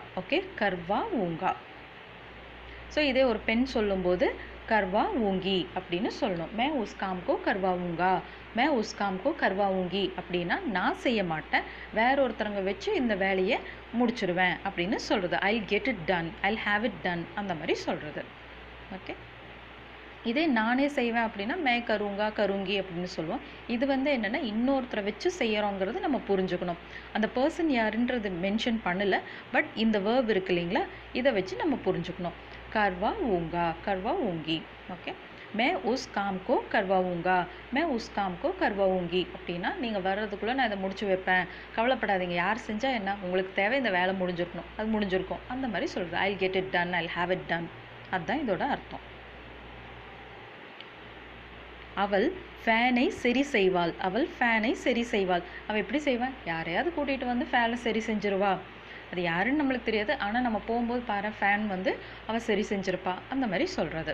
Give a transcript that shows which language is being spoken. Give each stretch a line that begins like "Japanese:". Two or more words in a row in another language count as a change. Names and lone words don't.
Hindi: ஓகே, करवा ऊँगा.
Tamil: ஸோ இதே ஒரு பெண் சொல்லும்போது
Hindi: करवा ऊँगी
Tamil: அப்படின்னு சொல்லணும்.
Hindi: मैं उस काम को करवा ऊँगा, मैं उस काम को करवा ऊँगी
Tamil: அப்படின்னா நான் செய்ய மாட்டேன், வேற ஒருத்தரங்க வச்சு இந்த வேலையை முடிச்சிடுவேன் அப்படின்னு சொல்கிறது.
English: I'll get it done, I'll have it done,
Tamil: அந்த மாதிரி சொல்கிறது. ஓகே, இதே நானே செய்வேன் அப்படின்னா
Hindi: मैं करूँगा करूँगी
Tamil: அப்படின்னு சொல்லுவோம். இது என்னென்னா இன்னொருத்தரை வச்சு செய்கிறோங்கிறது நம்ம புரிஞ்சுக்கணும். அந்த பர்சன் யாருன்றது மென்ஷன் பண்ணலை, பட் இந்த வேர்ப் இருக்கு இல்லைங்களா, இதை வச்சு நம்ம புரிஞ்சுக்கணும்.
Hindi: करवा ऊँगा, करवा ऊँगी.
Tamil: ஓகே,
Hindi: मैं उस काम को करवाऊँगा, मैं उस काम को करवाऊँगी
Tamil: அப்படின்னா நீங்கள் வர்றதுக்குள்ளே நான் இதை முடிச்சு வைப்பேன், கவலைப்படாதீங்க, யார் செஞ்சால் என்ன, உங்களுக்கு தேவை இந்த வேலை முடிஞ்சிருக்கணும், அது முடிஞ்சிருக்கும், அந்த மாதிரி சொல்கிறது.
English: I'll get it done, I'll have it done,
Tamil: அதுதான் இதோட அர்த்தம். அவள் ஃபேனை சரி செய்வாள், அவள் ஃபேனை சரி செய்வாள். அவள் எப்படி செய்வாள், யாரையாவது கூட்டிகிட்டு ஃபேனை சரி செஞ்சிருவா. அது யாருன்னு நம்மளுக்கு தெரியாது, ஆனால் நம்ம போகும்போது பாரு ஃபேன் அவள் சரி செஞ்சுருப்பா, அந்த மாதிரி சொல்கிறது.